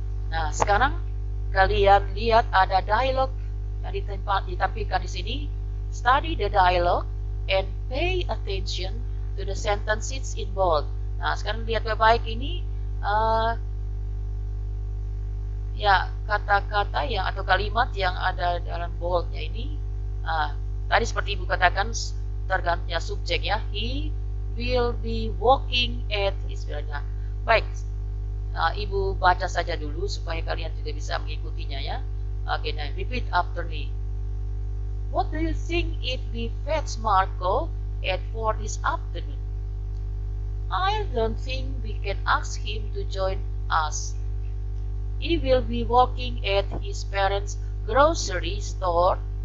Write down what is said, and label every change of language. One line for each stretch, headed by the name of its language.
Indonesian: Nah, sekarang kalian lihat ada dialog yang ditampilkan di sini.
English: Study the dialogue and pay attention to the sentences in bold.
Indonesian: Nah, sekarang lihat baik-baik ini ya kata-kata yang atau kalimat yang ada dalam boldnya ini. Tadi seperti Ibu katakan tergantung ya subjek ya.
English: He will be walking at his parents.
Indonesian: Baik. Ibu baca saja dulu supaya kalian juga bisa mengikutinya ya.
English: Oke, now repeat after me. What do you think if we fetch Marco at 4 this afternoon? I don't think we can ask him to join us. He will be working at his parents' grocery store.